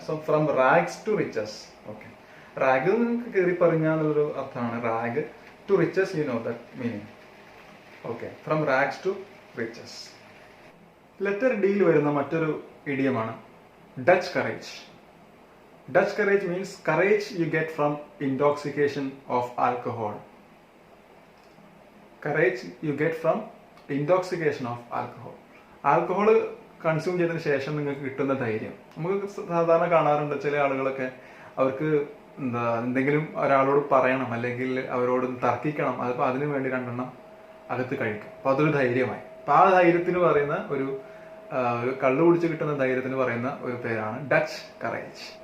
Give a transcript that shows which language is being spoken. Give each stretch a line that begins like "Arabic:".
English: So from rags to riches. Okay,
Malayalam: rag നിങ്ങൾക്ക് കയറി പറഞ്ഞാന്നുള്ളൊരു അർത്ഥമാണ്.
English: Rag to riches, you know that meaning. Okay, from rags to riches.
Malayalam: Letter ഡിയിൽ വരുന്ന മറ്റൊരു ഇഡിയമാണ് Dutch courage.
English: Dutch courage means courage you get from intoxication of alcohol. Courage you get from intoxication of alcohol.
Malayalam: Alcohol consume ചെയ്തതിന് ശേഷം നിങ്ങൾക്ക് കിട്ടുന്ന ധൈര്യം. നമുക്ക് സാധാരണ കാണാറുണ്ട് ചില ആളുകളൊക്കെ, അവർക്ക് എന്തെങ്കിലും ഒരാളോട് പറയണം അല്ലെങ്കിൽ അവരോട് തർക്കിക്കണം, അതിപ്പോൾ അതിനു വേണ്ടി 2 എണ്ണം അകത്ത് കഴിക്കും. അപ്പോൾ അതൊരു ധൈര്യമായി. അപ്പോൾ ആ ധൈര്യത്തിന് പറയുന്ന ഒരു കള്ളു കുടിച്ച് കിട്ടുന്ന ധൈര്യത്തിന് പറയുന്ന ഒരു പേരാണ് ഡച്ച് കറേജ്.